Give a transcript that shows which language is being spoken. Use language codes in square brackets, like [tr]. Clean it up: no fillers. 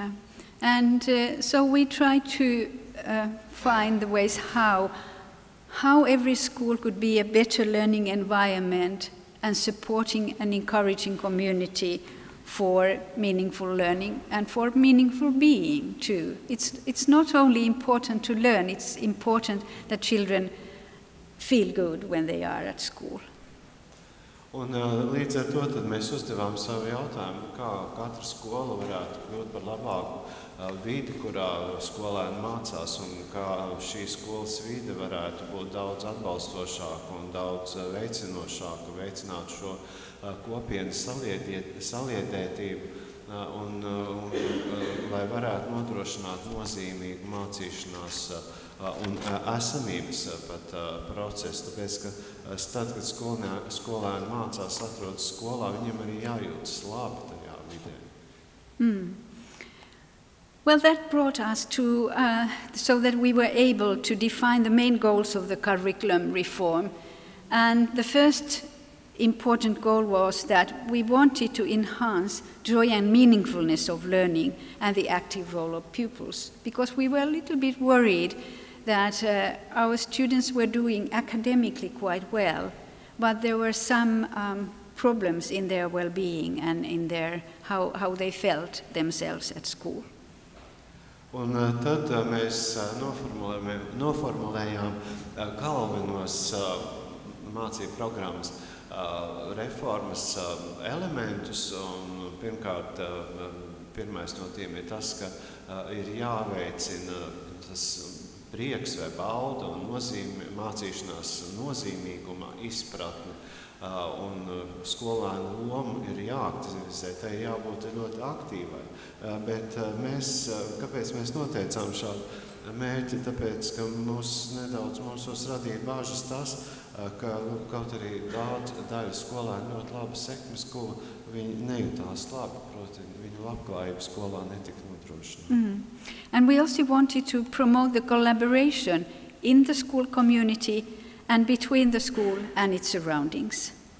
[en] Yeah, and so we try to find the ways how every school could be a better learning environment and supporting and encouraging community for meaningful learning and for meaningful being too. It's not only important to learn, it's important that children feel good when they are at school. [lv] Un līdz ar to tad mēs uzdevām savu jautājumu, kā katra skola varētu kļūt par labāku vidi, kurā skolēni mācās, un kā šī skolas vide varētu būt daudz atbalstošāka un daudz veicinošāka, veicināt šo kopienas saliedētību, un lai varētu nodrošināt nozīmīgu mācīšanās un esamības pat procesu, tāpēc, ka tad, kad skolēni mācās, atrodas skolā, viņiem arī jājūtas labi tajā vidē. [en] Well, that brought us to, so that we were able to define the main goals of the curriculum reform. And the first important goal was that we wanted to enhance joy and meaningfulness of learning and the active role of pupils, because we were a little bit worried that our students were doing academically quite well, but there were some problems in their well-being and in their how they felt themselves at school. [lv] Un tad mēs noformulējām galvenos mācību programmas reformas elementus, un pirmkārt, pirmais no tiem ir tas, ka ir jāveicina tas prieks vai bauda un mācīšanās nozīmīguma izpratne. Un skolēnu loma ir jāaktivizē, tai jābūt ļoti aktīvai. Bet kāpēc mēs noteicām šādu mērķi? Tāpēc, ka mūsos radīja bāžas tas, ka kaut arī daļa skolēnu ļoti labi sekmes, ko viņi nejūtās labi, proti viņu labklājība skolā netika nodrošināta. [en] And we also wanted to promote the collaboration in the school community and between the school and its surroundings.